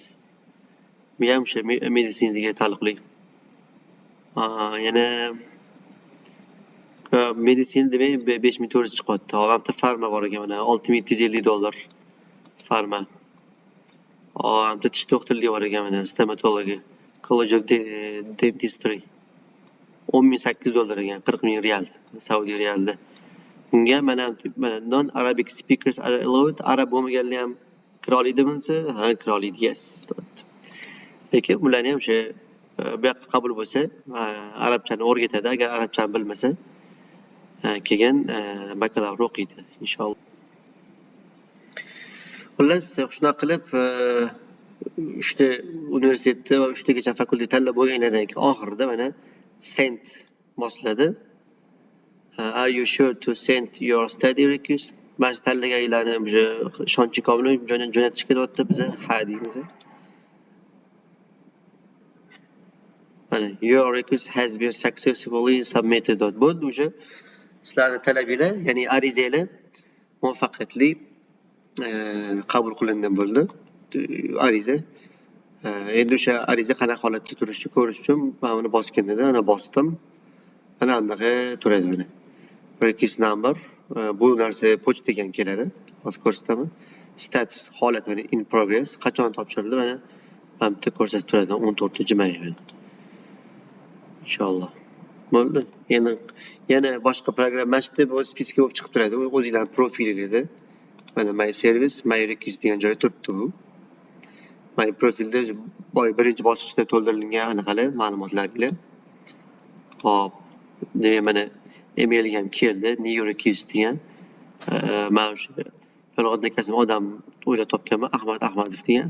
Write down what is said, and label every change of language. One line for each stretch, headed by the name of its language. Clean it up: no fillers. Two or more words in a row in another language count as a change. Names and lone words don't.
Uzbek: Bu ham o'sha meditsinaga taalluqli. Yana meditsina demak $5400 chiqyapti. Hamda farma bor ekan, mana $6750 farma. Hamda tish doktorligi bor ekan, mana stomatology. College of Dentistry. $10,800 ekan, 40,000 riyal, Saudiya riyalida. Bunga mana
English: non-Arabic speakers are allowed.
Uzbek: Arab bo'lmaganlar ham kira oladimi? Ha, kira oladi. Yes. Lekin ularni ham o'sha bu yoqqa qabul bo'lsa, arabchani o'rgatadi. Agar arabchani bilmasa, keyin bakalavr o'qiydi inshaalloh. Xullas, shunaqa qilib 3 ta universitetda va 3 tagacha fakultet tanlab bo'lganlardan keyin oxirida mana sent bosiladi.
English: Are you sure to send your study request?
Uzbek: Mana shu tanlaganlarni o'sha ishonchi komilov jo'natish kelyapti biza ha deymiz.
English: Mana your request has been successfully submitted.
Uzbek: Bo'ldi o'sha sizlarning talabinglar, ya'ni arizanglar muvaffaqiyatli qabul qilingan bo'ldi. Ariza. Endi o'sha ariza qanaqa holatda turishini ko'rish uchun mana buni bosganda ana bosdim. Ana bunaqa turadi mana.
English: Request number
Uzbek: bu narsa pochtaga ham keladi. Hozir ko'rsataman. Status holat mana
English: in progress
Uzbek: qachon topshirildi mana bu yerda ko'rsatib turadi 14-may. Inshaalloh. Bo'ldi. Yana boshqa programma mashqda bu spiska bo'lib chiqib turadi. O'zingizlarning profilingizda mana
English: my service, my request
Uzbek: degan joyi turibdi bu. My profilda birinchi bosqichda to'ldirilgan anaqalar ma'lumotlaringlar. Hop. Demak mana emailga ham keldi.
English: New request
Uzbek: degan. Mana o'sha yolg'on akasini odam o'ylab topganman, Ahmad Ahmadov degan.